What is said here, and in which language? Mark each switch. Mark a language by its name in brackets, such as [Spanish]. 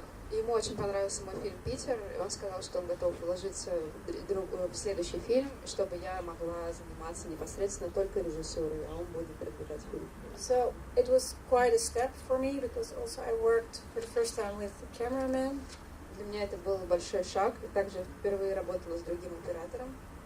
[Russian] Ему очень понравился мой фильм «Питер», и он сказал, что он готов вложиться в следующий фильм, чтобы я могла заниматься непосредственно только режиссурой, а он будет продвигать фильм. [English] So it was quite a step for me because also I worked for the first time with the cameraman. [Russian] Для меня это был большой шаг, и также впервые работала с другим оператором.